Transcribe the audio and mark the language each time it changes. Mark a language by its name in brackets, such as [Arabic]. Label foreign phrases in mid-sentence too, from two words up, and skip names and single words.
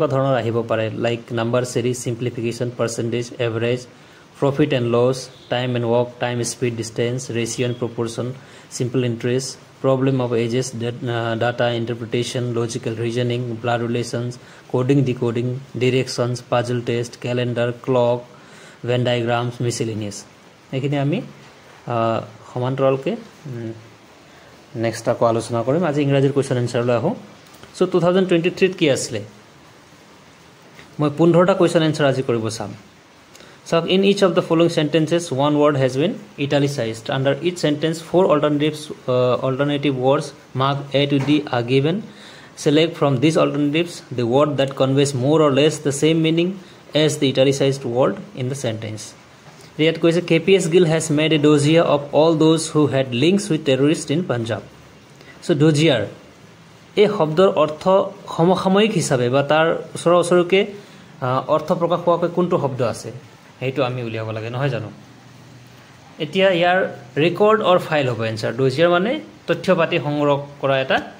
[Assamese] ধৰণৰ আহিব পাৰে, [English] like number series, simplification, percentage, average, profit and loss, time and work, time speed distance, ratio and proportion, simple interest, problem of ages, data interpretation, logical reasoning, blood relations, coding decoding, directions, puzzle test, calendar, clock, Venn diagrams, miscellaneous, [Assamese] এইখিনি আমি সমান্তৰালকৈ নেক্সট আকৌ আলোচনা কৰিম। আজি ইংৰাজীৰ [English] question answerলৈ [Assamese] আহোঁ। সো 2023 কি আছিলে, মই 15টা [English] question answer [Assamese] আজি কৰিব চাম। চাওক, [English] In each of the following sentences one word has been italicized. under each sentence 4 alternative words marked A to D are given. Select from these alternatives the word that conveys more or less the same meaning as the italicized word in the sentence. [Assamese] ইয়াত কৈছে [English] KPS Gill has made a dossier of all those who had links with terrorists in Punjab. [Assamese] So dossier এই শব্দৰ অৰ্থ সমসাময়িক হিচাপে বা তাৰ ওচৰকে অৰ্থ প্ৰকাশ পোৱাকৈ কোনটো শব্দ আছে সেইটো আমি উলিয়াব লাগে, নহয় জানো? এতিয়া ইয়াৰ [English] record or file [Assamese] হ'ব এনচাৰ। ডজিয়াৰ মানে তথ্য পাতি সংগ্ৰহ কৰা এটা।